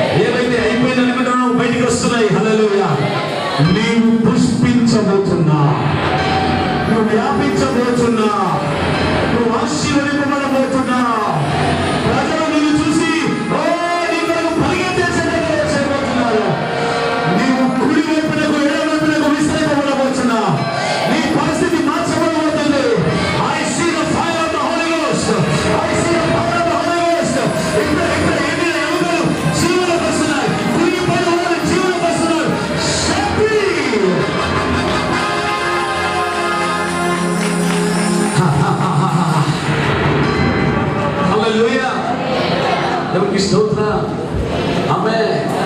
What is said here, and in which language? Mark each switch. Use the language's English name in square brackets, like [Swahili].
[Telugu] ఏవైతే అయిపోయింది అనుకుంటున్నావు బయటికి వస్తున్నాయి. హల్లెలూయా. నీవు పుష్పించబోతున్నా, నువ్వు వ్యాపించబోతున్నా, నువ్వు ఆశీర్వదింపబడబోతున్నా. ప్రజలు నిన్ను చూసి నీ కొరకు పరిగెత్తేసేటట్టు చేయబోతున్నారు. నీవు కుడి వైపునకు ఎడమ వైపునకు విస్తరింపబడబోతున్నా. నీ పరిస్థితి మార్చబడబోతుంది. [English] I see the fire of the Holy Ghost. I see the power of the Holy Ghost. [Telugu] ఇక్కడ ఎండిన ఎముకలు జీవనకు వస్తున్నాయి, కురిగిపోయిన వాళ్ళు జీవనకు వస్తున్నారు. శక్తి. హల్లెలూయా. దేవునికి స్తోత్రం. ఆమేన్.